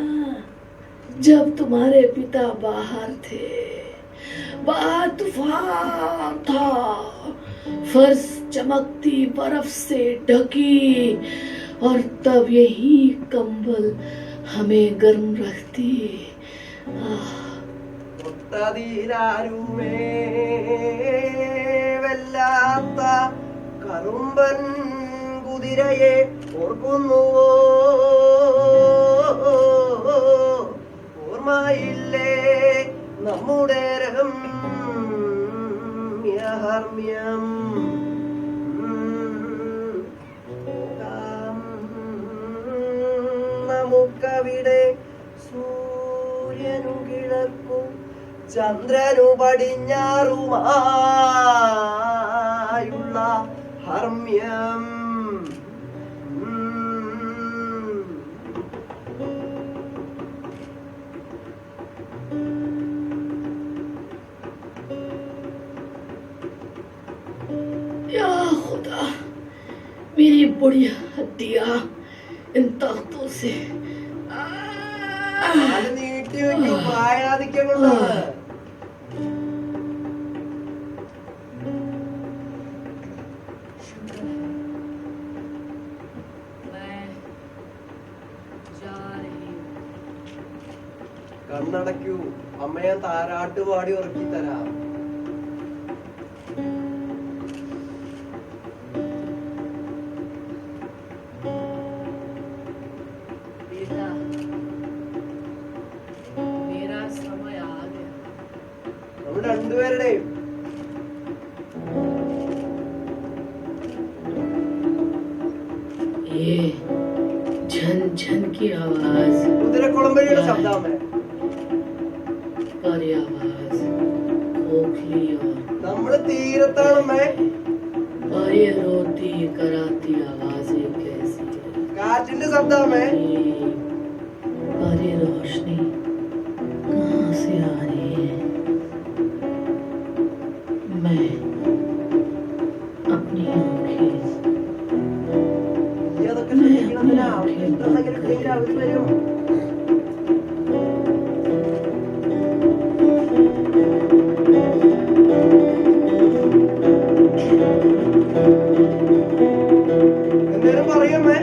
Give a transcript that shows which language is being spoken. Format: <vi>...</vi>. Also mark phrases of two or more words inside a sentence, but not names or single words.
<hi>जब तुम्हारे पिता बाहर थे, बाहर तूफान था, फर्श चमकती बर्फ से ढकी, और तब यही कंबल हमें गर्म रखती।</hi> <ml>വല്ലാത്ത കറുമ്പൻ കുതിരയെ ഓർക്കുന്നുവോ? ഓർമ്മയില്ലേ നമ്മുടെ രമ്യഹർമ്മ്യം? നമുക്കവിടെ സൂര്യനു കിഴക്കും ചന്ദ്രനു പടിഞ്ഞാറുമായുള്ള ഹർമ്മ്യം.</ml> <hi>या खुदा, मेरी बुढ़िया हड्डियां इन तख्तों से</hi> <ml>അത് നീട്ടി വെക്കൂ, പായാതിക്കാൻ കൊണ്ടാണ്. കണ്ണടയ്ക്കൂ, അമ്മയെ താരാട്ട് പാടി ഉറക്കി തരാം. നമ്മൾ രണ്ടുപേരുടെയും</ml> <hi>ये झन झन की आवाज,</hi> <ml>കുതിരക്കുളമ്പടിയുടെ ശബ്ദമേ.</ml> <hi>पर ये आवाज खोखली और</hi> <ml>നമ്മള് തീരത്താണമ്മേ.</ml> <hi>और ये रोती कराती आवाजें कैसी है?</hi> <ml>കാറ്റിന്റെ ശബ്ദമേ.</ml> <hi>पर ये रोशनी कहाँ से आ रही है? मैं अपनी आंखें</hi> <ml>അതൊക്കെ ശ്രദ്ധിക്കണമെന്നാ. എന്തെങ്കിലും ഉണ്ടെങ്കിൽ അവര് വരും. എന്തേലും പറയമ്മേ?</ml>